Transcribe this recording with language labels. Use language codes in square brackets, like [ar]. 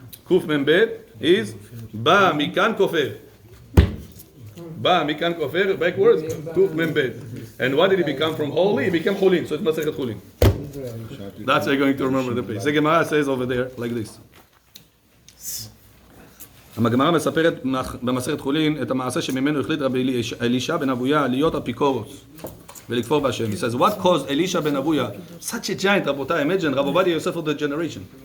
[en] Kuf Membet is Ba Mikan Kofer. Ba Mikan Kofer, backwards, Kuf Membet. And what did he become from holy? He became Chulin, so it's Masechet Chulin. That's how you're going to remember the page. The Gemara says over there, like this. [he] הגמרא מספרת במסכת חולין את המעשה שממנו החליט רבי אלישע בן אבויה להיות אפיקורוס ולכפור בהשם. [en] He says, what caused Elisha ben Abuya, such a giant, רבותיי, imagine, רב עובדיה יוסף of the generation.